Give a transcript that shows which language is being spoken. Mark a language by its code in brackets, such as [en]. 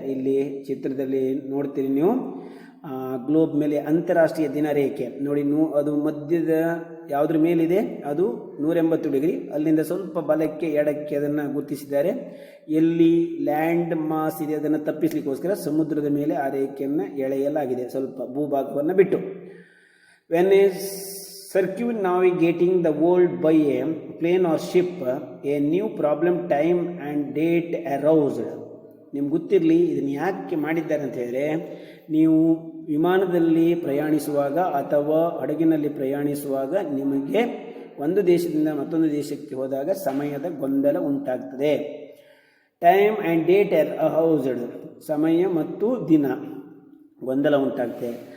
[kn] ಇಲ್ಲಿ ಚಿತ್ರದಲ್ಲಿ ನೋಡ್ತೀರಿ ನೀವು, ಗ್ಲೋಬ್ ಮೇಲೆ ಅಂತಾರಾಷ್ಟ್ರೀಯ ದಿನರೇಖೆ ನೋಡಿ, ಅದು ಮಧ್ಯದ ಯಾವುದ್ರ ಮೇಲಿದೆ ಅದು 180 ಡಿಗ್ರಿ. ಅಲ್ಲಿಂದ ಸ್ವಲ್ಪ ಬಲಕ್ಕೆ ಎಡಕ್ಕೆ ಅದನ್ನು ಗುರುತಿಸಿದ್ದಾರೆ. ಎಲ್ಲಿ ಲ್ಯಾಂಡ್ ಮಾಸ್ ಇದೆ ಅದನ್ನು ತಪ್ಪಿಸಲಿಕ್ಕೋಸ್ಕರ ಸಮುದ್ರದ ಮೇಲೆ ಆ ರೇಖೆಯನ್ನು ಎಳೆಯಲಾಗಿದೆ, ಸ್ವಲ್ಪ ಭೂಭಾಗವನ್ನು ಬಿಟ್ಟು. [en] When a circumnavigating the world by a plane or ship, a new problem, time and date aroused. [kn] ನಿಮ್ಗೆ ಗೊತ್ತಿರಲಿ ಇದನ್ನು ಯಾಕೆ ಮಾಡಿದ್ದಾರೆ ಅಂತ ಹೇಳಿದ್ರೆ, ನೀವು ವಿಮಾನದಲ್ಲಿ ಪ್ರಯಾಣಿಸುವಾಗ ಅಥವಾ ಹಡಗಿನಲ್ಲಿ ಪ್ರಯಾಣಿಸುವಾಗ ನಿಮಗೆ ಒಂದು ದೇಶದಿಂದ ಮತ್ತೊಂದು ದೇಶಕ್ಕೆ ಹೋದಾಗ ಸಮಯದ ಗೊಂದಲ ಉಂಟಾಗ್ತದೆ. [en] time and date aroused, [kn] ಸಮಯ ಮತ್ತು ದಿನ ಗೊಂದಲ ಉಂಟಾಗ್ತದೆ.